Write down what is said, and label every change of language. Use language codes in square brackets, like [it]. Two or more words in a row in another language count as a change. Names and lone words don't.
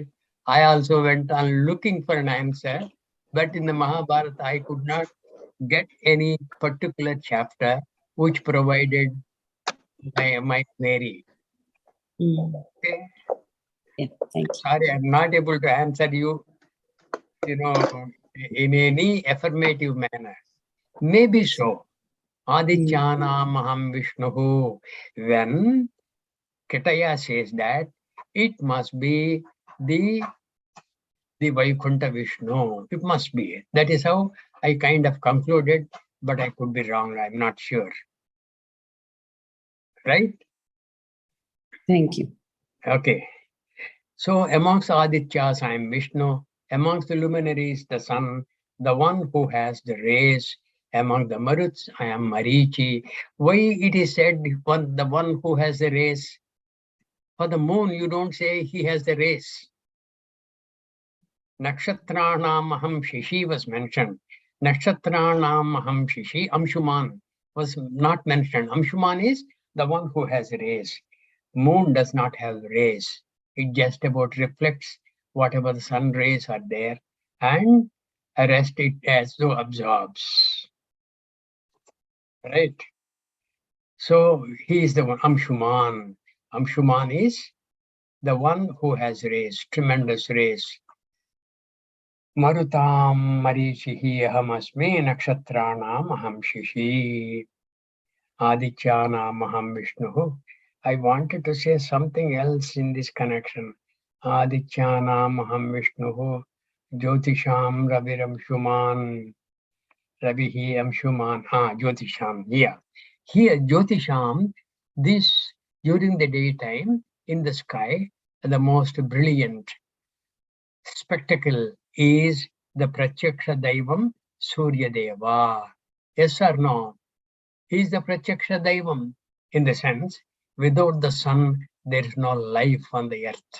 [en] I also went on looking for an answer. But in the Mahabharata, I could not get any particular chapter which provided my query. Okay. Yeah, thank you. Sorry, I'm not able to answer you, in any affirmative manner. Maybe so. [sa] Adityanam aham Vishnuhu. [en] When Ketaya says that, it must be the Vaikuntha Vishnu. It must be. That is how I kind of concluded, but I could be wrong. I'm not sure. Right? Thank you. Okay. So amongst Adityas, I am Vishnu. Amongst the luminaries, the sun, the one who has the rays. Among the Maruts, I am Marichi. Why it is said the one who has the rays? For the moon, you don't say he has the rays. [sa] Nakshatranam aham Shishi [en] was mentioned. [sa] Nakshatranam aham Shishi, [en] Amshuman was not mentioned. Amshuman is the one who has rays. Moon does not have rays. It just about reflects whatever the sun rays are there and rest it as though absorbs. Right? So he is the one, Amshuman. Amshuman is the one who has rays, tremendous rays. [sa] Marutam Marishihi Ahamasmi Nakshatranam Aham Shishi Adityanam Aham Vishnuhu. [en] I wanted to say something else in this connection. [sa] Adityanam Aham Vishnuhu Jyotisham Raviram Shuman Ravihi Amshuman. [en] Jyotisham. Yeah. Here Jyotisham, this during the daytime in the sky, the most brilliant spectacle is the [sa] Pratyaksha Daivam Surya Deva. [en] Yes or no? He is the [sa] Pratyaksha Daivam [en] in the sense, without the sun, there is no life on the earth.